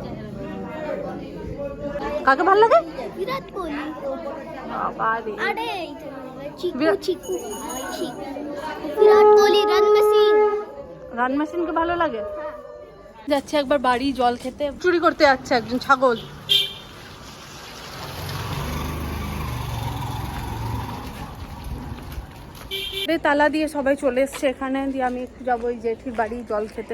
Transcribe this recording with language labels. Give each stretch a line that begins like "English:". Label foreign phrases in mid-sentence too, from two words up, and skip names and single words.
Bangla: কাকে ভালো লাগে?
Hindi: विराट कोहली।
Bangla: বাবারে
Hindi: अरे चिकू चिकू विराट कोहली
English: run machine. run machine
Bangla: ভালো লাগে। যাচ্ছে একবার বাড়ি জল খেতে, চুরি করতে যাচ্ছে একজন ছাগল। তালা দিয়ে সবাই চলে এসছে এখানে, দিয়ে আমি একটু যাবো ওই জেঠির বাড়ি জল খেতে।